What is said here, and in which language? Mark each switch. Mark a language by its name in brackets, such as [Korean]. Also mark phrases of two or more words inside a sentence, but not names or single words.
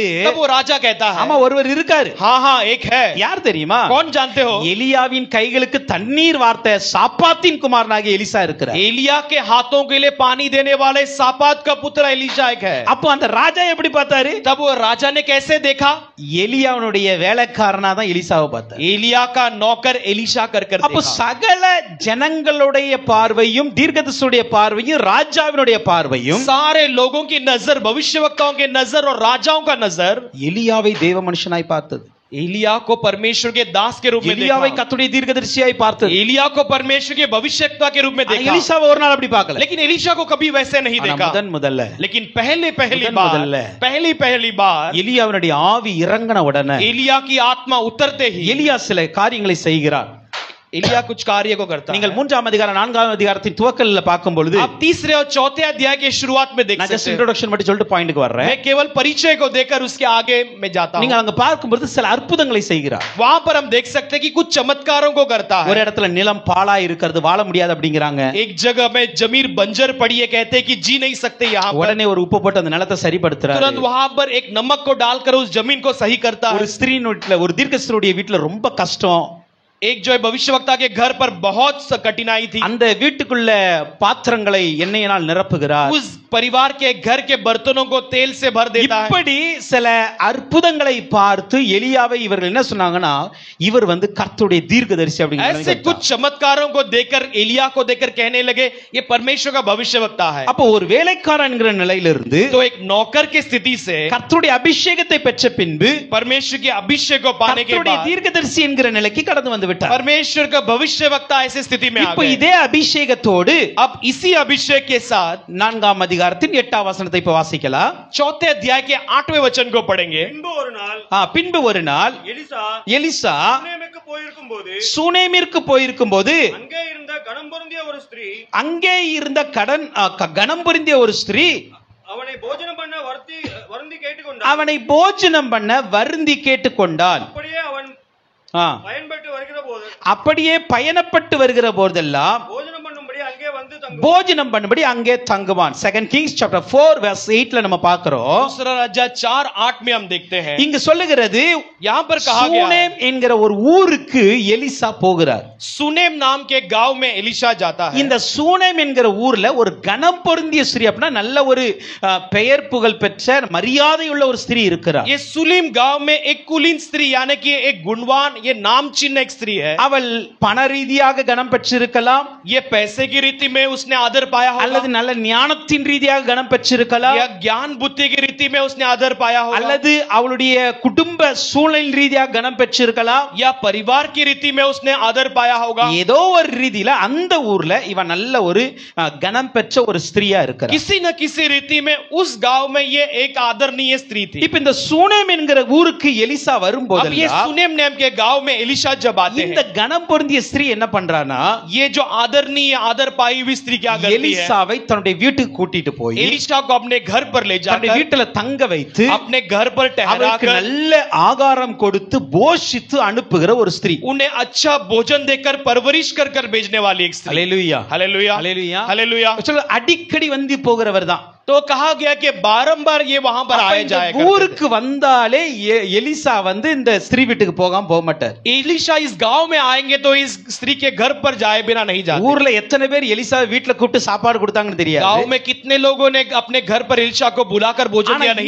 [Hindi] तब वो राजा कहता है, [Tamil] ஆமா ஒருவர் இருக்காரு। [Hindi] हाँ हाँ एक है। [Tamil] யார் தெரியுமா? [Hindi] कौन जानते हो? [Tamil] எலியாவின் கைகளுக்கு தண்ணீர் வார்த்த சாப்பாத்தின் குமாரனாகிய எலிசா இருக்கிறார்। [Hindi] एलिया के हाथों के लिए पानी देने वाले सापात का पुत्र एलीशा एक है। [Tamil] அப்போ அந்த ராஜா எப்படி பார்த்தாரு? [Hindi] तब वो राजा ने कैसे देखा? [Tamil] எலியாவுடைய வேலைக்காரனா தான் எலிசாவை பார்த்தார். [Hindi] एलिया का नौकर एलीशा कर [Tamil] அப்போ [Hindi] देखा. [Tamil] சகல ஜனங்களுடைய பார்வையும் தீர்க்கதரிசியுடைய பார்வையும் ராஜாவினுடைய பார்வையும் [Hindi] सारे लोगों की नजर, भविष्यवक्ताओं की नजर और राजाओं का नजर [Tamil] எலியாவை தேவ மனுஷனாய் பார்த்தது. [Hindi] एलिया को परमेश्वर के दास के रूप में [Tamil] எலியாவை [Hindi] देखा. [Tamil] கர்த்தருடைய தீர்க்கதரிசியாய் பார்த்தது. [Hindi] एलिया को परमेश्वर के भविष्यवक्ता के रूप में देखा. [Tamil] எலிசாவை ஒரு நாள் அப்படி பார்க்கல. [Hindi] लेकिन एलीशा को कभी वैसे नहीं [Tamil] ஆனா [Hindi] देखा. [Tamil] முதல்ல [Hindi] लेकिन पहली [Tamil] முதல்ல. [Hindi] बार [Tamil] எலியாவினுடைய ஆவி இறங்கின உடனே [Hindi] एलिया की आत्मा उतरते ही [Tamil] எலியா சில காரியங்களை செய்கிறார். [Hindi] एलिया कुछ कार्य को करता [Tamil] நீங்கள் [Hindi] है. [Tamil] 3ஆம் அதிகாரம் 4ஆம் அதிகாரத்தின் துவக்கல்ல பார்க்கும் பொழுது [Hindi] आप तीसरे और चौथे अध्याय के शुरुआत में देख [Tamil] நான் ஜஸ்ட் [Hindi] सकते हैं. [Tamil] இன்ட்ரோடக்ஷன் மட்டும் சொல்லிட்டு பாயிண்ட்க்கு வர்றேன். [Hindi] मैं केवल परिचय को देकर उसके आगे मैं जाता [Tamil] நீங்க [Hindi] हूं. [Tamil] அங்க பார்க்கும் பொழுது சில அற்புதங்களை செய்கிறார். [Hindi] वहां पर हम देख सकते हैं कि कुछ चमत्कारों को करता [Tamil] ஒரு [Hindi] है. [Tamil] இடத்துல நிலம் பாழாய் இருக்கிறது, வாழ முடியாது அப்படிங்கறாங்க. [Hindi] एक जगह में जमीन बंजर पड़ी है, कहते हैं कि जी नहीं सकते यहाँ पर. [Tamil] உடனே ஒரு உப்பு போட்டு அந்த நிலத்தை சரிப்படுத்துறாரு. [Hindi] तुरंत वहां पर एक नमक को डालकर उस जमीन को सही करता [Tamil] ஒரு [Hindi] है. [Tamil] ஸ்திரீயின் வீட்ல, ஒரு தீர்க்கதரிசியுடைய வீட்ல ரொம்ப கஷ்டம். [Hindi] एक जो है भविष्यवक्ता के घर पर बहुत कठिनाई थी. [Tamil] அந்த வீட்டுக்குள்ள பாத்திரங்களை எண்ணெயினால் நிரப்புகிறார். [Hindi] उस परिवार के घर के बर्तनों को तेल से भर देता है. [Tamil] இப்படி சில அற்புதங்களை பார்த்து எலியாவை இவர்கள் என்ன சொன்னாங்கன்னா, இவர் கர்த்தருடைய தீர்க்கதரிசி [Hindi] ऐसे [Tamil] அப்படிங்கறாங்க. [Hindi] कुछ चमत्कारों को देखकर एलिया को देखकर कहने लगे ये परमेश्वर का भविष्यवक्ता है. [Tamil] அப்போ ஒரு வேலைக்காரன் என்கிற நிலையிலிருந்து [Hindi] तो एक नौकर की स्थिति से [Tamil] கர்த்தருடைய அபிஷேகத்தை பெற்ற பின்பு [Hindi] परमेश्वर के अभिषेक को पाने के [Tamil] கர்த்தருடைய [Hindi] बाद [Tamil] தீர்க்கதரிசி என்கிற நிலைக்கு கடந்து வந்து விட்டார். [Hindi] परमेश्वर का भविष्यवक्ता ऐसी स्थिति में आ [Tamil] இப்போ [Hindi] गए. [Tamil] இதே அபிஷேகத்தோடு [Hindi] अब इसी अभिषेक के साथ [Tamil] 4ஆம் அதிகாரத்தின் 8ஆம் வசனத்தை இப்ப வாசிக்கலாம். [Hindi] चौथे अध्याय के 8वें वचन को पढ़ेंगे. [Tamil] பின்பு ஒரு நாள் எலிசா சூனேமிற்கு போயிருக்கும்போது அங்கே இருந்த கணம் பொருந்திய ஒரு ஸ்திரீ அவனை போஜனம் பண்ண வருந்தி கேட்டுக்கொண்டாள். அப்படியே பயணப்பட்டு வருகிற போதெல்லாம் போஜனம் பண்ணும்படி அங்கே தங்குவான். 2 Kings [English] chapter 4 verse [Tamil] 8ல நம்ம பார்க்கிறோம். [Hindi] दूसरा राजा 4:8 में हम देखते हैं. [Tamil] இங்க சொல்லுகிறது, [Hindi] यहाँ पर कहा गया है [Tamil] சூனேம் என்கிற ஒரு ஊருக்கு எலிசா போகிறார். [Hindi] सुनेम नाम के गांव में एलीशा जाता है. [Tamil] இந்த சூனேம் என்கிற ஊர்ல ஒரு கனம் பொருந்திய ஸ்திரீ, அப்படின்னா நல்ல ஒரு பெயர் புகழ் பெற்ற மரியாதையுள்ள ஒரு ஸ்திரீ இருக்கிறார். [Hindi] ये सुलीम गांव में एक कुलीन स्त्री यानी कि एक गुणवान, ये नाम चिन्ह एक स्त्री है. [Tamil] அவள் பண ரீதியாக கனம் பெற்றிருக்கலாம், [Hindi] ये पैसे की रीति में उसने आदर पाया होगा, [Tamil] அல்லது நல்ல ஞானத்தின் ரீதியாக கனம் பெற்றிருக்கலாம், [Hindi] या ज्ञान बुद्धि की रीति में उसने आदर पाया होगा, [Tamil] அல்லது அவளுடைய குடும்ப சூழல் ரீதியாக கனம் பெற்றிருக்கலாம், [Hindi] या परिवार की रीति में उसने आदर पाया होगा. [Tamil] ஏதோ ஒரு ரீதியில அந்த ஊர்ல இவன் நல்ல ஒரு கனம் பெற்ற ஒரு ஸ்திரீயா இருக்கிறார். [Hindi] किसी न किसी रीति में उस गांव में ये एक आदरणीय स्त्री थी. [Tamil] இப்ப இந்த சூனேம் என்கிற ஊருக்கு எலிசா [Hindi] अब ये [Tamil] வரும்போதெல்லாம் [Hindi] सुनेम नाम के गांव में एलीशा जब आते [Tamil] இந்த [Hindi] हैं, [Tamil] கனம் பொருந்திய ஸ்திரீ என்ன பண்றானா, [Hindi] ये जो आदरणीय आदर पाई हुई स्त्री क्या करती है, [Tamil] எலிசாவை தன்னுடைய வீட்டுக்கு கூட்டிட்டு போய் [Hindi] एलीशा को अपने घर पर ले [Tamil] தன்னுடைய [Hindi] जाकर [Tamil] வீட்டுல தங்க வைத்து [Hindi] अपने घर पर [Tamil] அவருக்கு [Hindi] ठहराकर [Tamil] நல்ல ஆகாரம் கொடுத்து போஷித்து அனுப்புகிற ஒரு ஸ்திரீ. [Hindi] उन्हें अच्छा भोजन देकर परवरिश कर कर भेजने वाली एक स्त्री. [Tamil] ஹல்லேலூயா, [Hindi] हालेलुया, [Tamil] ஹல்லேலூயா, [Hindi] हालेलुया. [Tamil] சொல்ல அடிக்கடி வந்து போகிறவர் தான். [Hindi] तो कहा गया कि बारंबार ये वहां पर आए जाए करते [Tamil] ஊருக்கு வந்தாலே எலிசா இந்த ஸ்திரீ வீட்டுக்கு போக மாட்டார். [Hindi] थे. एलीशा इस गांव में आएंगे तो इस स्त्री के घर पर जाए बिना नहीं जाते. [Tamil] ஊர்ல எத்தனை பேர் எலிசா வீட்டுல கூப்பிட்டு சாப்பாடு கொடுத்தாங்கன்னு தெரியாது. [Hindi] गांव में कितने लोगों ने अपने घर पर एलीशा को बुलाकर भोजन दिया नहीं